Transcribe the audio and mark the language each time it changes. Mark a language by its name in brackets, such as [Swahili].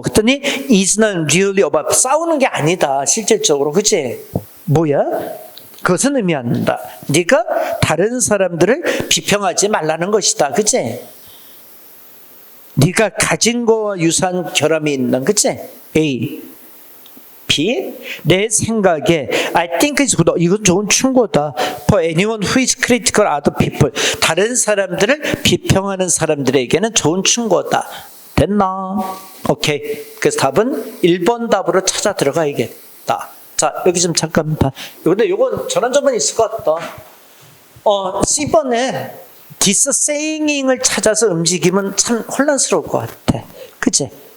[Korean] 그랬더니 [English] is not really about, [Korean] 싸우는 게 아니다 실질적으로, 그치? 뭐야? 그것은 의미한다. 네가 다른 사람들을 비평하지 말라는 것이다. 그치? 네가 가진 거와 유사한 결함이 있는, 그치? A. B. 내 생각에 [English] I think it's good. [Korean] 이건 좋은 충고다. [English] For anyone who is critical of other people. [Korean] 다른 사람들을 비평하는 사람들에게는 좋은 충고다. 됐나? 오케이. 그래서 답은 1번 답으로 찾아 들어가야겠다. 자, 여기 좀 잠깐 봐. 근데 요건 전환점은 있을 것 같다. C번에 this saying을 찾아서 움직이면 참 혼란스러울 것 같아. 그치?